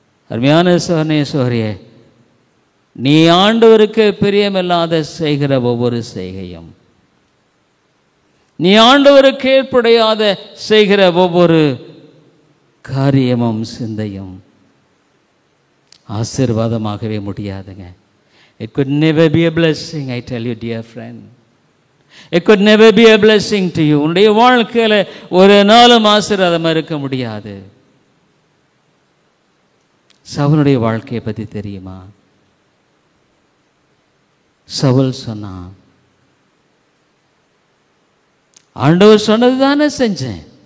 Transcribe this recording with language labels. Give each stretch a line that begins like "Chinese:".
Tamil: அருமையான சோதனையே, நீ ஆண்டவருக்கு பிரியமில்லாத செய்கிற ஒவ்வொரு செய்கையும், நீ ஆண்டவருக்கு ஏற்புடையாத செய்கிற ஒவ்வொரு காரியமும் சிந்தையும் ஆசீர்வாதமாகவே முடியாதுங்க.
English: It could never be a blessing, I tell you dear friend. It could never be a blessing to you.
Tamil: உன்னுடைய வாழ்க்கையில் ஒரு நாளும் ஆசீர்வாதமாக இருக்க முடியாது. சவுலுடைய வாழ்க்கையை பற்றி தெரியுமா? சவுல் சொன்னான், ஆண்டவர் சொன்னது தானே செஞ்சேன்.